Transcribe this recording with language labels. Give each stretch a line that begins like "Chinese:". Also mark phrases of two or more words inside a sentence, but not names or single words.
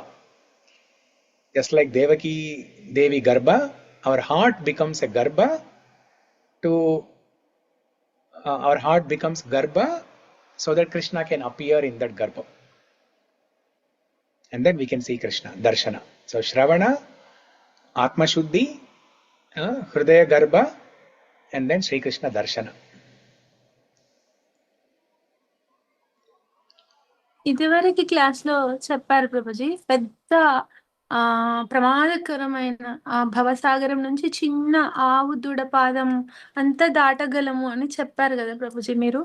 English: Just like Devakī Devi Garbha, our heart becomes a Garbha our heart becomes Garbha so that Krishna can appear in that Garbha. And then we can see Krishna, Darshana. So Shravana,
Sanskrit: आत्म शुद्धि, हृदय गर्भ,
English: and then Śrī Krishna Darshana.
Telugu: ఇదివరకు క్లాస్ లో చెప్పారు ప్రభుజీ, పెద్ద ప్రమాదకరమైన ఆ భవసాగరం నుంచి చిన్న ఆవు దూడ పాదం అంతా దాటగలము అని చెప్పారు కదా ప్రభుజీ మీరు.